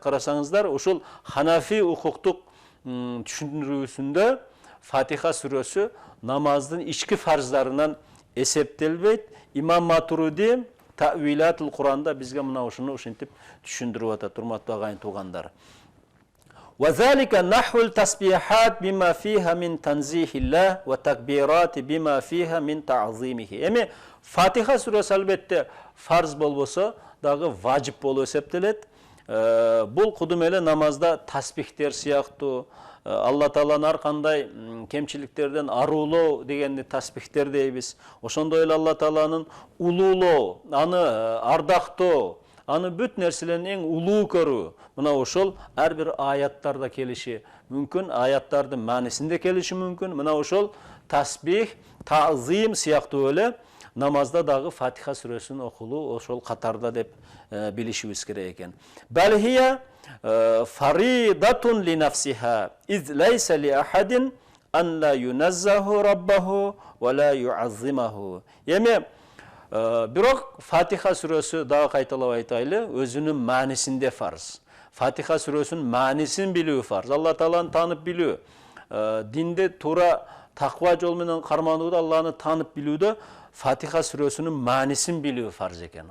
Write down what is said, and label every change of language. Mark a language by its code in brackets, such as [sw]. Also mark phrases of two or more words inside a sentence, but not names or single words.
[ky] Карасаңыздар, ушул Ханафи укуктук түшүндүрүүсүндө Фатиха сүрөсү намаздын ички фарздарынан эсептелбейт. Имам Матуриди Ta'wilatul Qur'анда бизге мына ушуну ушинтип түшүндүрүп атат, урматтуу агайын туугандар. [ar] وذلك نحو التسبيحات بما فيها من تنزيه الله وتكبيرات بما فيها من تعظيمه. [ky] Эми Фатиха сүрөсү албетте фарз болбосо дагы важип болуп эсептелет. Бул кудум эле намазда таспихтер сыяктуу, Алла Тааланы ар кандай кемчиликтерден аруулоо дегенди таспихтер дейбиз. Ошондой эле Алла Тааланын улуулоо, аны ардактоо, аны бүт нерселердин эң улуу көрүү. Мына ошол ар бир аяттарда келиши мүмкүн, аяттардын маанисинде келиши мүмкүн. Мына ошол тасбих, таъзим сыяктуу эле намазда дагы Фатиха сүрөсүн окулуу ошол катарда деп билишибиз керек экен. [ar] بل هي فريضة لنفسها إذ ليس لأحد أن لا ينزه ربه ولا يعظمه. [ky] Эми бирок Фатиха сүрөсү дагы кайталап айтайлы, өзүнүн маанисинде фарз. Фатиха сүрөсүнүн маанисин билүү фарз. Алла Тааланы таанып билүү, динде туура таква жол менен карманууда Алланы таанып билүүдө Фатиха сүрөсүнүн маанисин билүү фарз экен.